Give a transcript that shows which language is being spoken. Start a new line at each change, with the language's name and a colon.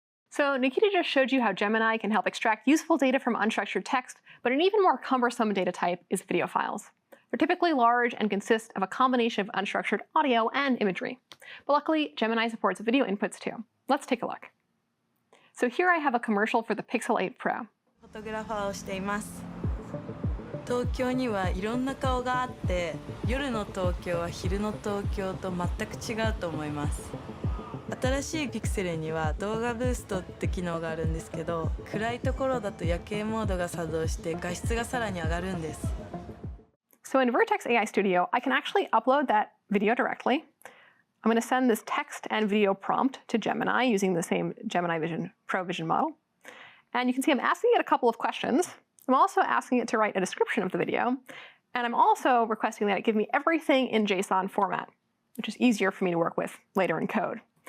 English: So Nikita just showed you how Gemini can help extract useful data from unstructured text, but an even more cumbersome data type is video files. They're typically large and consist of a combination of unstructured audio and imagery. But luckily, Gemini supports video inputs too. Let's take a look. So here I have a commercial for the Pixel 8 Pro.
Japanese: 東京にはいろんな顔があって、夜の東京は昼の東京と全く違うと思います。新しいピクセルには動画ブーストって機能があるんですけど、暗いところだと夜景モードが作動して画質がさらに上がるんです。
English: So in Vertex AI Studio, I can actually upload that video directly. I'm going to send this text and video prompt to Gemini using the same Gemini Pro Vision model. And you can see I'm asking it a couple of questions. I'm also asking it to write a description of the video, and I'm also requesting that it give me everything in JSON format, which is easier for me to work with later in code.